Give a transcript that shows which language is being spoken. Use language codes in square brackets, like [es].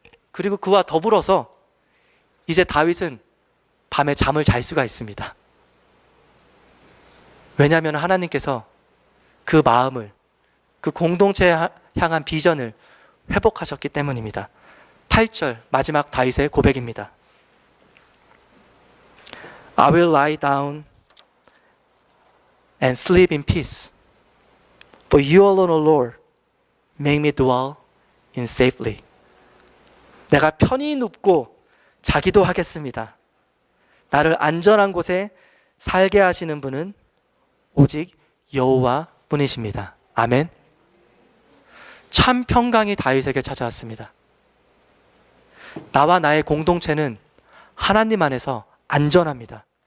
[ko] 그리고 그와 더불어서 이제 다윗은 밤에 잠을 잘 수가 있습니다. 왜냐하면 하나님께서 그 마음을, 그 공동체에 향한 비전을 회복하셨기 때문입니다. 8절 마지막 다윗의 고백입니다. [en] I will lie down and sleep in peace. For you alone, O Lord, make me dwell in safely. [ko] 내가 편히 눕고 자기도 하겠습니다. 나를 안전한 곳에 살게 하시는 분은 오직 여호와 뿐이십니다. 아멘. 참 평강이 다윗에게 찾아왔습니다. 나와 나의 공동체는 하나님 안에서 안전합니다.